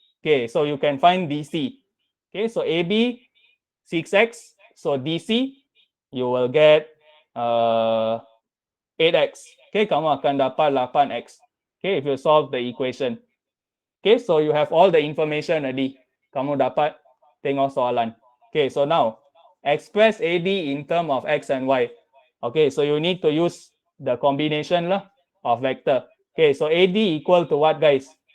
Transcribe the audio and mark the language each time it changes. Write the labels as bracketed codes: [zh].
[en] Okay, so you can find DC. Okay, so AB 6x. So DC you will get 8x. [ms] Okay, kamu akan dapat 8x. [en] Okay, if you solve the equation. Okay, so you have all the information already. [ms] Kamu dapat tengok soalan. [en] Okay, so now express AD in term of x and y. Okay, so you need to use the combination lah of vector. Okay, so AD equal to what guys?